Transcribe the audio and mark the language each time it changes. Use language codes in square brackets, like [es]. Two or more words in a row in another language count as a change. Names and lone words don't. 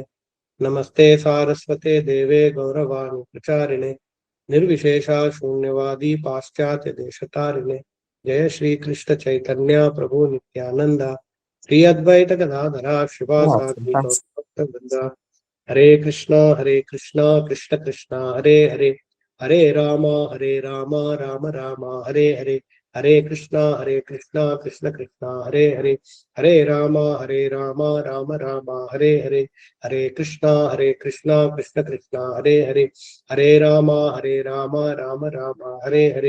[sa] నమస్తే సారస్వతే దేవే గౌరవాణి ప్రచారిణే నిర్విశేష శూన్యవాది పాశ్చాత్య దేశతారిణే. జయ శ్రీ కృష్ణ చైతన్య ప్రభు నిత్యానంద శ్రీ అద్వైత గదాధర శివాసాది భక్తవృంద. హరే కృష్ణ కృష్ణ కృష్ణ హరే హరే, హరే రామ రామ రామ హరే హరే. హరే కృష్ణ కృష్ణ కృష్ణ హరే హరే, హరే రామ రామ రామ హరే హరే. హరే కృష్ణ కృష్ణ కృష్ణ హరే హరే, హరే రామ రామ రామ హరే హరే.